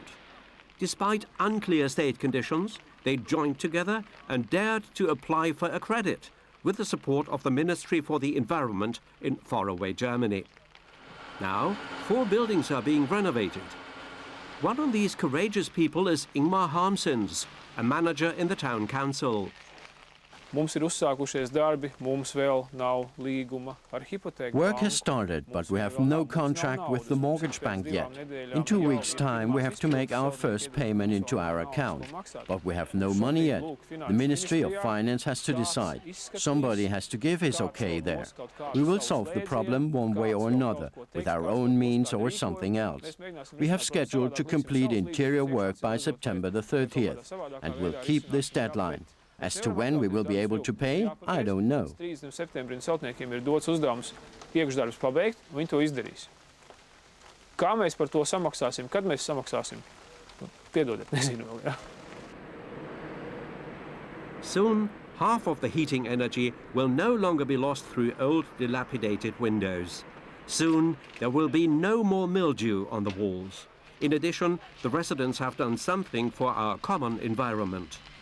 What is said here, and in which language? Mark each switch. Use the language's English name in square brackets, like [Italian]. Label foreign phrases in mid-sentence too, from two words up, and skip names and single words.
[English] Despite unclear state conditions, they joined together and dared to apply for a credit with the support of the Ministry for the Environment in faraway Germany. Now, 4 buildings are being renovated. One of these courageous people is Ingmar Harmsens, a manager in the town council. [Latvian] Mums ir uzsākušies darbi, mums vēl nav līguma ar hipoteku. [English] Work has started, but we have no contract with the mortgage bank yet. In 2 weeks' time, we have to make our first payment into our account. But we have no money yet. The Ministry of Finance has to decide. Somebody has to give his okay there. We will solve the problem one way or another, with our own means or something else. We have scheduled to complete interior work by September the 30th, and we'll keep this deadline. As to when we will be able to pay, I don't know. [Latvian] 30. septembrī celtniekiem ir dots uzdevums iekšdarbus pabeigt, un viņi to izdarīs. Kā mēs par to samaksāsim, kad mēs samaksāsim? Piedodiet, nezinu vēl, jā. [English] Soon, half of the heating energy will no longer be lost through old, dilapidated windows. Soon, there will be no more mildew on the walls. In addition, the residents have done something for our common environment.